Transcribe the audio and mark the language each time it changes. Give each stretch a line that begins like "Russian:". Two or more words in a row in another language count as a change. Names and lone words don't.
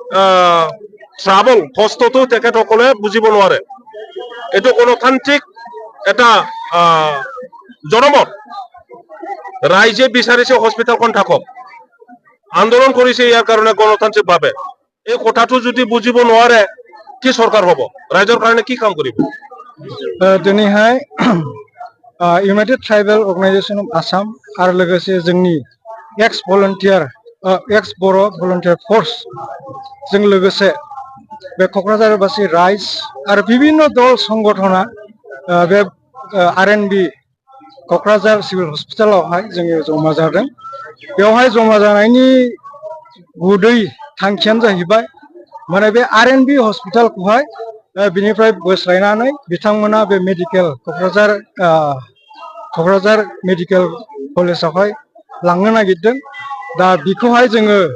Assamese: ট্ৰাবল কষ্টটো তেখেতসকলে বুজিব নোৱাৰে এটো গণতান্ত্ৰিক এটা জনমত ৰাইজে বিচাৰিছে হস্পিটালখন থাকক আন্দোলন কৰিছে ইয়াৰ কাৰণে গণতান্ত্ৰিকভাৱে এই কথাটো যদি বুজিব নোৱাৰে কি চৰকাৰ হ'ব ৰাইজৰ কাৰণে কি কাম কৰিব
Bodo: দিনैहाय ইউনাইটেড ট্রাইবেল অর্গানাইজেশন অফ आसाम आरो लोगोसे जोंनि एक्स बर' भलन्टियार फर्स जों लोगोसे बे क'क्राझारबासि राइज आरो विभिन्न दल संगठना बे RNB क'क्राझार सिभिल हस्पिटालावहाय जोङो जमा जादों बेवहाय जमा जानायनि गुबै थांखियानो जाहैबाय माने बे RNB हस्पिटालखौहाय बिनिफ्राय बोस्लायनानै बिथांमोना बे मेडिकेल क'क्राझार मेडिकेल कलेजावहाय लांनो नागिरदों दा बेखौहाय जोङो